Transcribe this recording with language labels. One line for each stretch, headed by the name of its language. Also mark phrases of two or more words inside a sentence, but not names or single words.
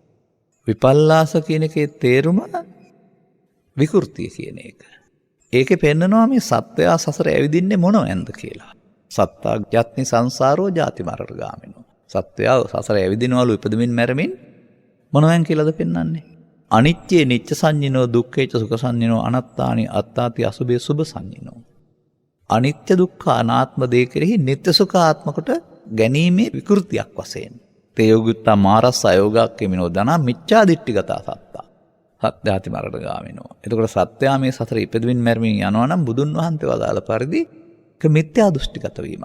Sinhala: විපල්ලාස කියන එකේ තේරුම විකෘතිය කියන එක. ඒකේ පෙන්නනවා මේ සත්වයා සසර ඇවිදින්නේ මොනවෙන්ද කියලා.
Pali: සත්තා යත්නි සංසාරෝ ජාති මරණ ගාමිනෝ.
Sinhala: සත්වයා සසර ඇවිදිනවලු ඉපදෙමින් මැරෙමින්. මොනවෙන් කියලාද පෙන්වන්නේ?
Pali: අනිත්‍ය නිච්ච සංඤිනෝ, දුක්ඛේච සුඛ සංඤිනෝ, අනාත්තානි අත්තාති අසුභේ සුභ සංඤිනෝ.
Sinhala: අනිත්‍ය දුක්ඛ අනාත්ම දේ කෙරෙහි නිත්‍ය සුඛ ආත්ම කොට ගැනීමේ විකෘතියක් වශයෙන්.
Pali: තේ යෝගුත්තා මාරස්ස අයෝගක් කෙමිනෝ දනා මිච්ඡා දිට්ඨිගතා සත්තා. සත්‍යාති මරණ ගාමිනෝ.
Sinhala: එතකොට සත්‍යා මේ සතර ඉපදෙමින් මැරෙමින් යනවා නම් බුදුන් වහන්සේ වදාළ පරිදි මිත්‍යා දෘෂ්ටිගත වීමක්.